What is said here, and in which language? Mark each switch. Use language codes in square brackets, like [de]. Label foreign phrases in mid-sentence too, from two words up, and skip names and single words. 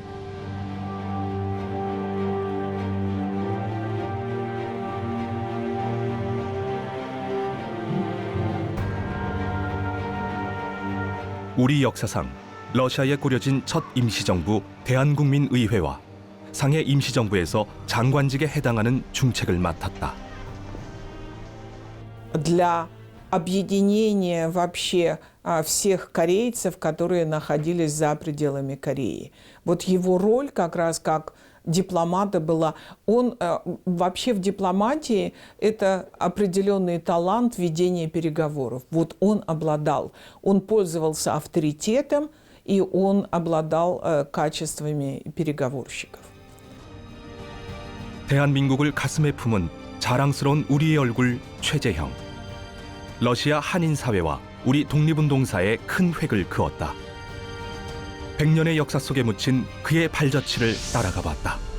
[ko] 우리 역사상 러시아에 꾸려진 첫 임시정부 대한국민의회와 상해 임시정부에서 장관직에 해당하는 중책을 맡았다. [ru] Для объединение вообще всех корейцев, которые находились за пределами Кореи. Вот его роль как раз как дипломата была. Он вообще в дипломатии это определенный талант ведения переговоров. Вот он обладал. Он пользовался авторитетом, и он обладал качествами переговорщиков. [ko] 대한민국을 가슴에 품은 자랑스러운 우리의 얼굴 최재형. 러시아 한인 사회와 우리 독립운동사에 큰 획을 그었다. 100년의 역사 속에 묻힌 그의 발자취를 따라가 봤다.